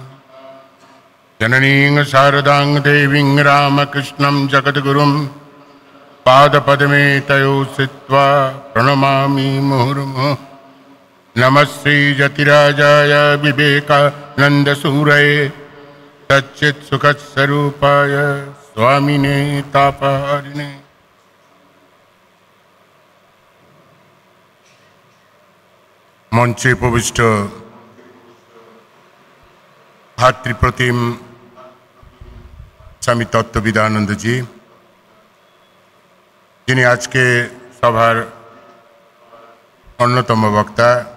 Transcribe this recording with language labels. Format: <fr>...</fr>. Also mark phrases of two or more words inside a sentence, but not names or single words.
<sa>जननीं शारदां देवीं रामकृष्णं जगद्गुरुं पादपद्मे तयो स्थित्वा प्रणमामि मुहुर्मुहुः। नमः श्रीजतिराजाय विवेकानन्दसूरये सच्चित्सुखस्वरूपाय स्वामिने तापहारिणे।</sa> <bn>মঞ্চে উপবিষ্ট ভাতৃপ্রতিম স্বামী তত্ত্ববিদানন্দজি, যিনি আজকে সভার অন্যতম বক্তা,</bn>